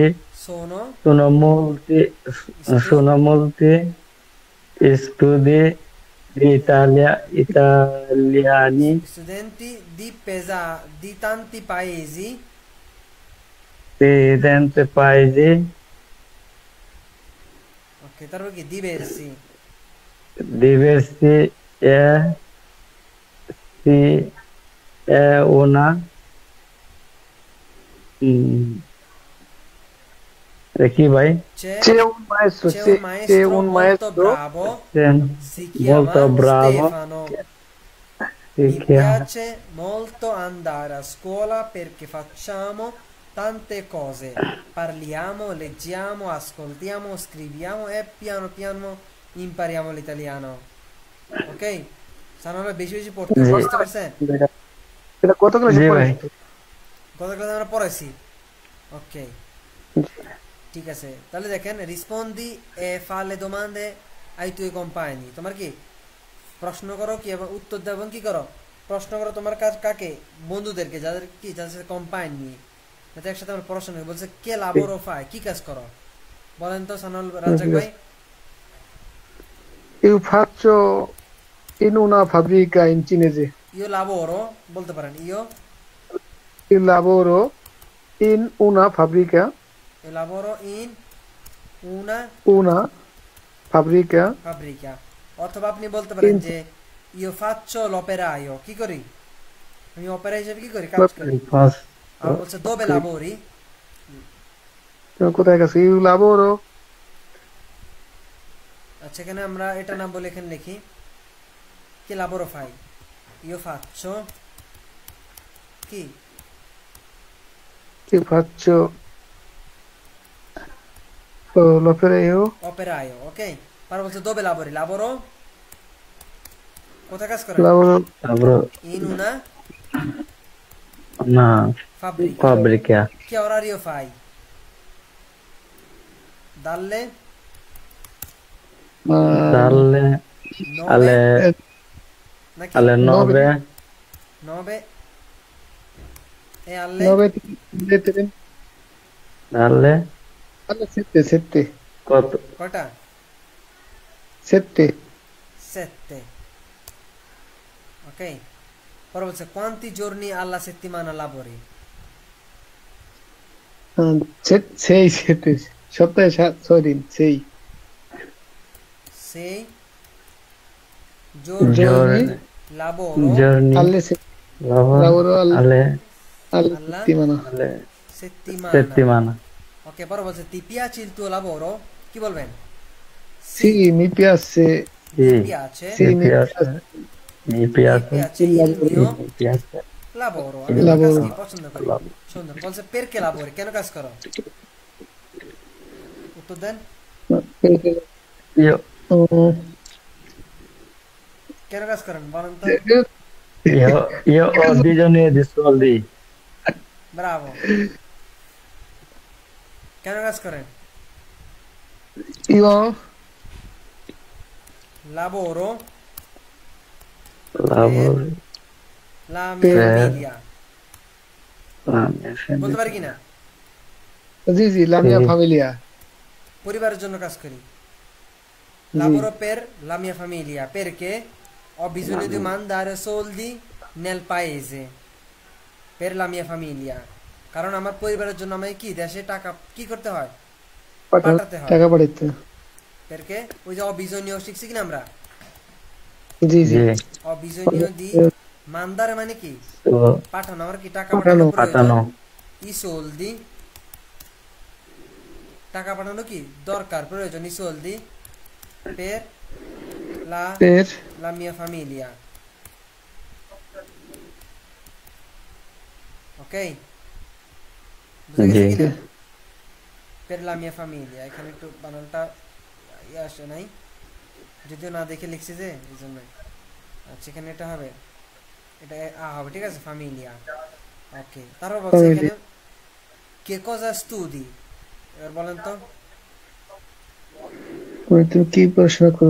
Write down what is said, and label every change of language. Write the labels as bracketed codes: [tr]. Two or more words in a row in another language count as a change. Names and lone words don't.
[it] sono sono molti studi di italiani studenti di tanti paesi, di tanti paesi ok, তারপর কি diversi, diversi e si è una chi vai? c'è un maestro c'è c'è un maestro un molto maestro bravo, si Molto chiama bravo. Stefano. Si Mi chiama piace molto andare a scuola perché facciamo tante cose. Parliamo, leggiamo, ascoltiamo, scriviamo e piano piano impariamo l'italiano. [bn] Ok? সানারা বেশি বেশি পড়তে হবে, বুঝতে পারছেন? এটা কত ক্লাসে জি ভাই। পড়েছো? গত ক্লাসে আমরা পড়াইছি। ওকে, ঠিক আছে। তাহলে দেখেন, [it] rispondi e fa le domande ai tuoi compagni. [bn] তোমার কি প্রশ্ন করো, কি এবং উত্তর দাও, এবং কি করো, প্রশ্ন করো তোমার কাকে? বন্ধুদেরকে, যাদের কি, যাদের কোম্পানি, যাতে একসাথে আমরা পড়াশোনা করি। বলছে [it] che lavoro fai, [bn] কি কাজ করো? বলেন তো সানুল রাজাক ভাই। [it] Io faccio in una fabbrica in cinese. io lavoro [bn] বলতে পারেন, ইও [it] Io lavoro in una fabbrica lavoro in una fabbrica, [bn] অথবা আপনি বলতে পারেন যে [it] io faccio l'operaio, [bn] কি করি আমি? অপেরা হিসেবে কি করি, কাজ করি। আর বলছে [it] dove lavori, [bn] কোথায় গেছে? [it] Io lavoro [bn] আচ্ছা এখানে আমরা এটা না বলে এখানে লিখি [it] che lavoro fai, io faccio [bn] কি, [it] io faccio l'operaio operaio, [bn] ok? পরে বলছে [it] dove lavori, lavoro [bn] কোথায় কাজ করে? [it] lavoro in una fabbrica che orario fai, dalle Dalle, Nove alle, [bn] নাকি [it] alle 9, 9 e alle 9 3 dalle, alle 7 [bn] কত? কয়টা [it] 7 7 ok poi বলছে quanti giorni alla settimana lavori [bn] 7 সপ্তাহে 6 দিন 6 [it] 6 giorni Giorni. lavoro Giorni, alle lavoro alle, alle alla settimana alle settimana settimana. ok poi বলছে ti piace il tuo lavoro [bn] কি বলবেন [it] sì mi piace mi Sì, piace sì mi mi piace, mi mi piace, piace il il lavoro mio mi piace lavoro il [bn] আমি আমার [it] lavoro [bn] কাজকে পছন্দ করি [it] lavoro. [bn] সুন্দর বলছে [it] perché lavori [bn] কেন কাজ করো উত্তর দেন [it] perché Io, mm, [bn] কেন কাজ করেন বলেন তো [it] io ho bisogno di soldi. [bn] ব্রাভো কেন কাজ করেন [it] io lavoro Lavoro la mia Per- famiglia la mia [bn] বলতে [it] famiglia. [bn] পারি কিনা [it] sì sì la mia Sì. famiglia [bn] পরিবারের জন্য কাজ করি [it] Sì. lavoro per la mia famiglia perché ho bisogno di mandare soldi nel paese per la mia famiglia [bn] কারণ আমার পরিবারের জন্য আমাকে কি দেশে টাকা কি করতে হয় পাঠাতে হয়। টাকা পাঠাতে perché ওই যে [it] ho bisogno [bn] শিখছি কিনা আমরা জি জি [it] Sì, ho bisogno di mandare [bn] মানে কি so, পাঠানো আমার কি টাকা পাঠানো, পাঠানো প্রয়োজন patano, [it] i soldi [bn] টাকা পাঠানো কি দরকার প্রয়োজন [it] i soldi per la per la mia famiglia ok [bn] বুঝে গেছে জি। কিনা [it] per la mia famiglia [bn] এখানে একটু বানানটা আসে নাই যদিও না দেখে লিখছি যে এই জন্য আচ্ছা এখানে এটা হবে এটা হবে ঠিক আছে famiglia ওকে তারপর বলছে [it] Famiglia. [bn] এখানে কে [it] cosa studi [bn] এবার বলেন তো তুমি কি পড়াশোনা করো